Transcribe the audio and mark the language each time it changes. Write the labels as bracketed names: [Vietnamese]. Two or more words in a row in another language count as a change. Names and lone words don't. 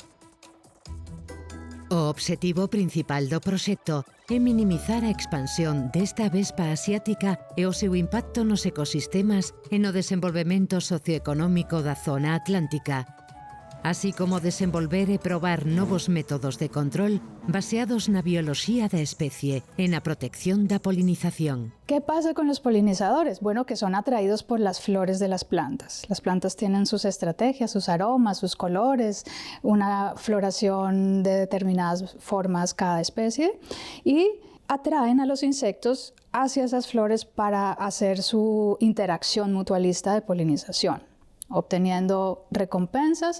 [Galician] O obxectivo principal do proxecto é minimizar a expansión desta vespa asiática e o seu impacto nos ecosistemas e no desenvolvemento socioeconómico da zona atlántica, así como desenvolver e probar novos métodos de control baseados na bioloxía da especie e na protección da polinización. [Spanish] ¿Qué pasa con los polinizadores? Bueno, que son atraídos por las flores de las plantas. Las plantas tienen sus estrategias, sus aromas, sus colores, una floración de determinadas formas cada especie, y atraen a los insectos hacia esas flores para hacer su interacción mutualista de polinización, obteniendo recompensas.